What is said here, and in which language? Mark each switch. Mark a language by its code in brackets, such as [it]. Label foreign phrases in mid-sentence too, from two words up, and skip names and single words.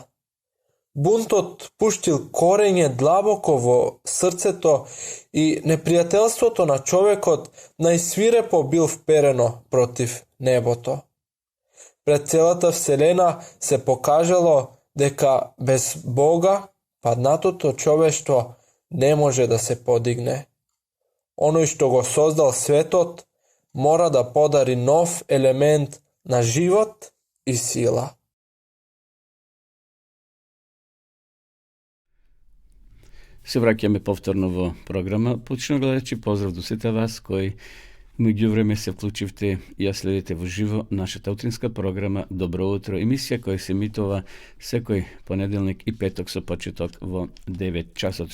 [mk] Бунтот пуштил корење длабоко во срцето и непријателството на човекот најсвирепо бил вперено против небото. Пред целата вселена се покажало дека без Бога паднатото човештво не може да се подигне. Онај што го создал светот мора да подари нов елемент на живот и сила. Се враќаме повторно во програма. Почнемо гледачи, поздрав до сите вас кои меѓувреме се вклучивте и ја следите во живо нашата утринска програма Добро утро, емисија која се емитува секој понеделник и петок со почеток во 9 часот.